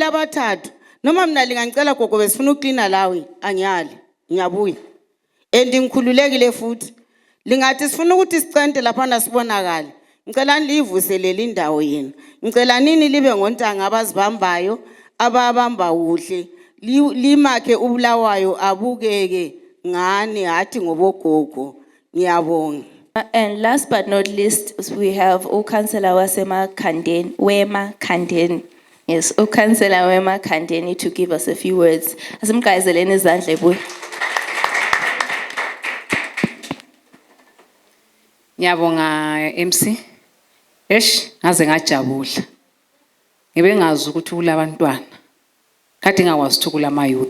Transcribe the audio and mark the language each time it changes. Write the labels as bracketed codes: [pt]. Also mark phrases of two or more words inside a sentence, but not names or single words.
[nd] abathathu noma mina lingangicela gogo besifuna uklina lawe angiyali ngiyabuya ngikhululekile futhi lingathi sifuna ukuthi sicente lapha nasibonakala ngicela livuselele indawo yenu ngicela nini libe ngontanga abazibambayo ababamba kuhle limakhe ubulawayo abukeke ngani hathi ngobogogo ngiyabonga. [en] And last but not least, we have uCouncillor Wema Kandeni. Yes, uCouncillor Wema Kandeni to give us a few words. [nd] Asimgayizeleni izandla ebuya. Ngiyabonga MC. Ngaze ngajabula. Ngibe ngazi ukuthi kulabantwana. Kade ngakwazi ukuthi kulama youth.